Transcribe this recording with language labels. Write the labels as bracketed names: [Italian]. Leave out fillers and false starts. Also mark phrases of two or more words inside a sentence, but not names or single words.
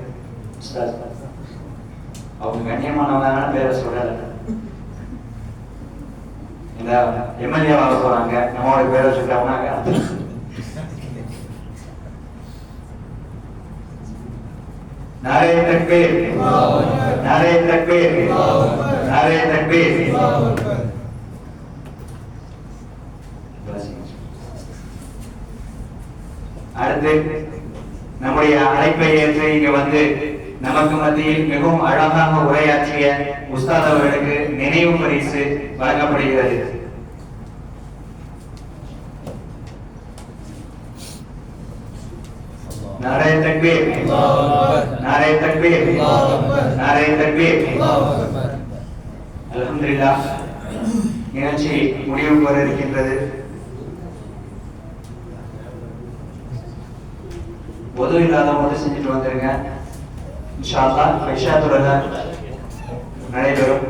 [Tamil] அவங்க கண்ணியமானவங்க பேரை சொல்லல, இந்த எம்எல்ஏ வாங்க போறாங்க, நம்மளோட பேரை சொல்லிட்டாங்க. [Urdu] نعرۂ تکبیر، نعرۂ تکبیر، نعرۂ تکبیر. [Tamil] அடுத்து நம்முடைய அழைப்பை ஏற்று இங்க வந்து நமக்கு மத்தியில் மிகவும் அழகாக உரையாற்றிய உஸ்தாத் அவர்களுக்கு நினைவு பரிசு வழங்கப்படுகிறது. [Urdu] نعرۂ تکبیر، نعرۂ تکبیر، نعرۂ تکبیر. [Tamil] அல்ஹம்துலில்லாஹ், நிகழ்ச்சி முடிவுக்கு வர இருக்கின்றது. பொது இல்லாதவங்க செஞ்சுட்டு வந்துருங்க. [Arabic] إن شاء الله [Tamil] இஷா தொழுகை நடைபெறும்.